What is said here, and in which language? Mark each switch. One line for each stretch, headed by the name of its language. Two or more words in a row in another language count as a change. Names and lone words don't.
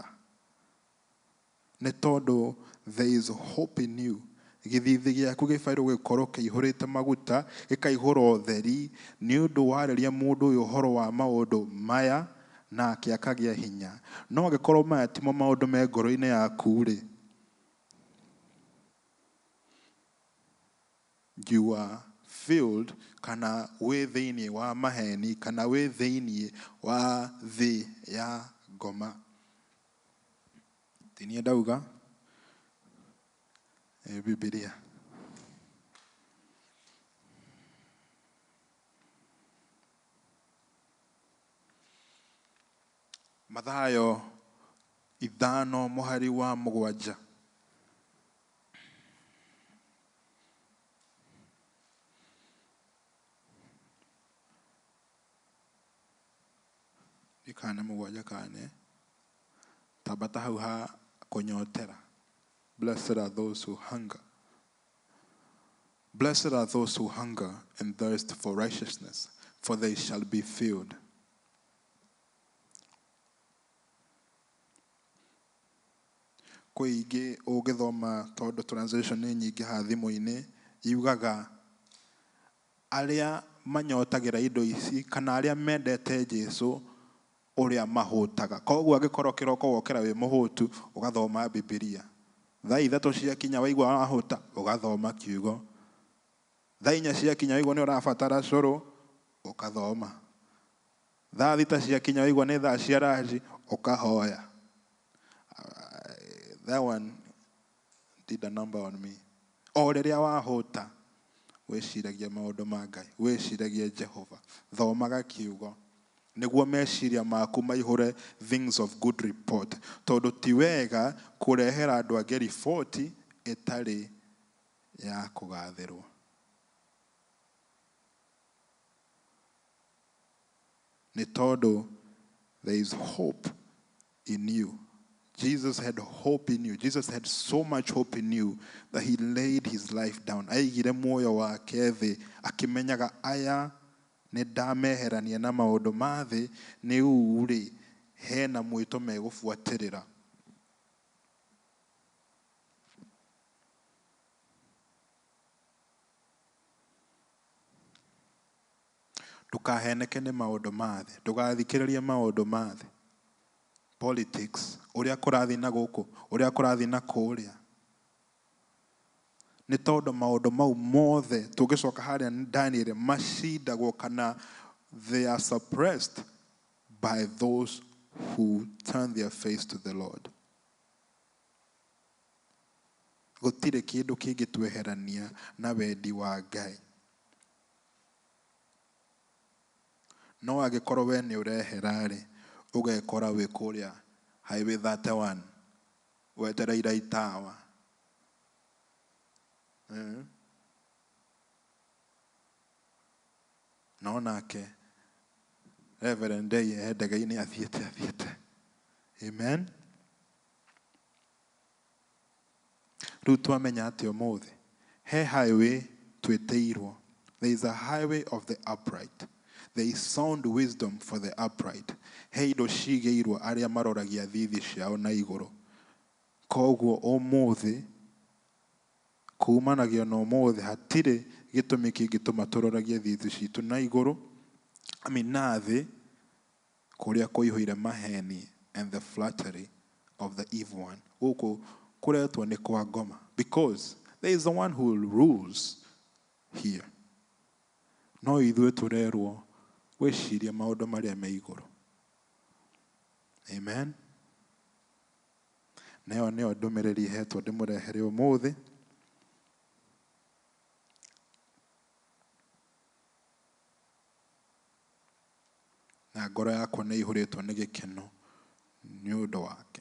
Kikuyu: Nĩ tondũ
English: there is hope in you.
Kikuyu: Gĩthithi gĩaku gĩbairwo gĩkorwo kĩihũrĩte maguta, gĩkaihũra ũtheri, nĩ ũndũ warĩria mũndũ ũyũ ũhoro wa maũndũ maya nake akagĩa hinya. No angĩkorwo maya timo maũndũ me ngoro-inĩ yaku-rĩ,
English: you are filled
Kikuyu: kana wĩ thĩinĩ wa maheni kana wĩ thĩinĩ wa thĩ ya ngoma. Tinie ndauga Biblia. Mathayo 5:7. Ikana mugwaja kane tabata hau ha kunyotera.
English: Blessed are those who hunger. Blessed are those who hunger and thirst for righteousness, for they shall be filled.
Kikuyu: Kuigi ũgĩthoma tondũ translation nĩ nyingĩ ha thimũ-inĩ yugaga arĩa manyotagĩra indo ici kana arĩa mendete Jesũ ũrĩa mahũtaga. Koguo angĩkorwo kĩroko wokera wĩ mũhũtu ũgathoma Biblia. Thaa ithatũ ciakinya waigua wahũta ũgathoma kiugo. Thaa 4 ciakinya waigua nĩ ũrabatara cũrũ ũkathoma. Thaa 6 ciakinya waigua nĩ thaa cia ranji ũkahoya.
English: That one did a number on me.
Kikuyu: O rĩrĩa wahũta wĩciragia maũndũ ma Ngai, wĩciragia Jehova, thomaga kiugo nĩguo meciria maku maihũre
English: things of good report.
Kikuyu: Tondũ ti wega kũrehera andũ angĩ riboti ĩtarĩ ya kũgathĩrwo. Nĩ tondũ
English: there is hope in you. Jesus had hope in you. Jesus had so much hope in you that he laid his life down.
Kikuyu: Aigire muoyo wake thĩ akĩmenyaga aya nĩ ndameherania na maũndũ ma thĩ nĩ uu-rĩ hena mwĩto megũbuatĩrĩra. Ndũkaheneke nĩ maũndũ ma thĩ, ndũgathikĩrĩrie maũndũ ma thĩ. Politics, ũrĩa kũrathiĩ na gũkũ, ũrĩa kũrathiĩ na kũrĩa. nĩ tondũ maũndũ mau mothe tũngĩcoka harĩa Daniel macindagwo kana
English: they are suppressed by those who turn their face to the Lord.
Kikuyu: Gũtirĩ kĩndũ kĩngĩtweherania na wendi wa Ngai. No angĩkorwo we nĩ ũrehera-rĩ, ũgekora wĩ kũrĩa Highway 31 wetereire itawa. No nake Reverend Day ndege-inĩ athiĩte. Amen. Rĩu twamenya atĩ ũmũthĩ he highway twĩtĩirwo.
English: There is a highway of the upright. There is sound wisdom for the upright.
Kikuyu: He indo cigĩirwo arĩa maroragia thithi ciao na igũrũ. Koguo ũmũthĩ kuumanagio na ũmũthĩ hatirĩ gĩtũmi kĩngĩtũma tũroragie thithi citũ na igũrũ na thĩ kũrĩa kũihũire maheni
English: and the flattery of the evil one.
Kikuyu: Gũkũ kũretwo nĩ kwa ngoma,
English: because there is the one who rules here.
Kikuyu: No ithuĩ tũrerwo gwĩciria maũndũ marĩa me igũrũ. Amen. Nayo nĩyo ndũmĩrĩri hetwo ndĩmũrehere ũmũthĩ. Na ngoro yakwa nĩ ihũrĩtwo nĩ gĩkeno nĩ ũndũ wake.